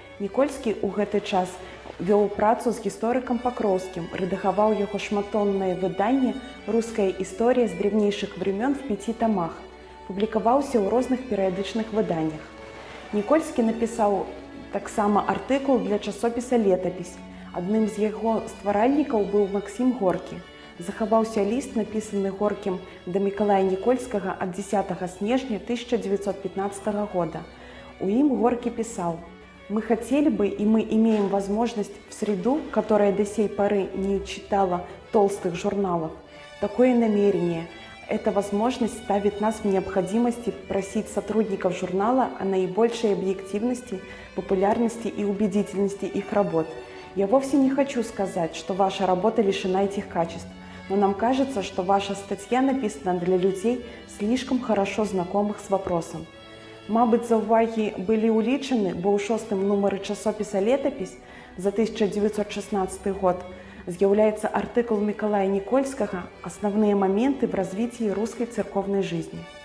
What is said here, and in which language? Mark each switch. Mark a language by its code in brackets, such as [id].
[be] Нікольскі ў гэты час вёў працу з гісторыкам Пакроўскім, рэдагаваў яго шматтомнае выданне [ru] «Руская історія з древнейшых времён» [be] в 5 тамах, публікаваўся ў розных перыядычных выданнях. Нікольскі напісаў таксама артыкул для часопіса «Летапіс». Адным з яго стваральнікаў быў Максім Горкі. Захаваўся ліст, напісаны Горкім да Мікалая Нікольскага ад 10 снежня 1915 года. [ru] У ім Горкі пісаў: «Мы хотели бы, и мы имеем возможность в среду, которая до сей поры не читала толстых журналов, такое намерение. Эта возможность ставит нас в необходимости просить сотрудников журнала о наибольшей объективности, популярности и убедительности их работ. Я вовсе не хочу сказать, что ваша работа лишена этих качеств, но нам кажется, что ваша статья написана для людей, слишком хорошо знакомых с вопросом. [be] Мабыць, заўвагі былі ўлічаны, бо ў 6-м нумары часопіса «Летапіс» за 1916 год з'яўляецца артыкул Мікалая Нікольскага [ru] «Основные моменты в развитии русской церковной жизни».